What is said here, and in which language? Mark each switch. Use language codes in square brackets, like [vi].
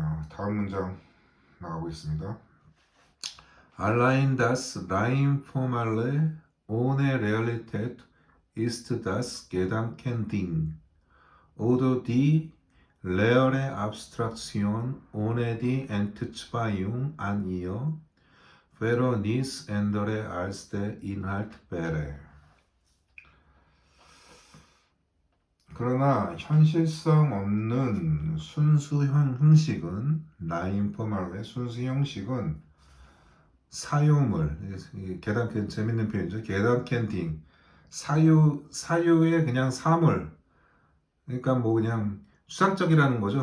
[ko] 다음 문장 나가보겠습니다. [de] Allein das rein formale ohne Realität ist das Gedankending oder die leere Abstraktion ohne die Entzweiung an ihr, wäre nichts anderes als der Inhalt wäre. [ko] 그러나 현실성 없는 순수 형식은 라인 포말의 순수 형식은 사유물, 재밌는 표현이죠. 게단캔딩, 사유의 그냥 사물, 그러니까 뭐 그냥 추상적이라는 거죠.